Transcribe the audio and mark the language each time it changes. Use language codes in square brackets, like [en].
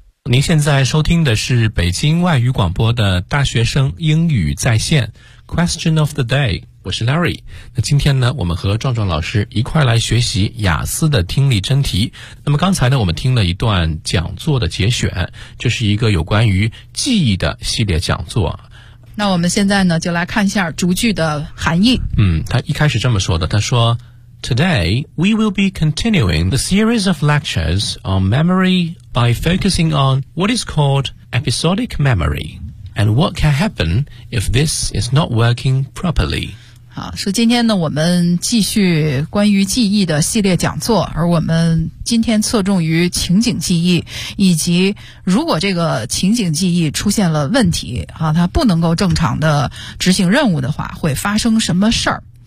[zh] 您现在收听的是北京外语广播的大学生英语在线 Question of the Day， 我是 Larry。那今天呢，我们和壮壮老师一块来学习雅思的听力真题。那么刚才呢，我们听了一段讲座的节选，这是一个有关于记忆的系列讲座。那我们现在呢，就来看一下逐句的含义。嗯，他一开始这么说的，他说 [en] Today, we will be continuing the series of lectures on memory by focusing on what is called episodic memory and what can happen if this is not working properly. [zh] 好，所以今天呢，我们继续关于记忆的系列讲座，而我们今天侧重于情景记忆，以及如果这个情景记忆出现了问题，啊，它不能够正常的执行任务的话，会发生什么事儿。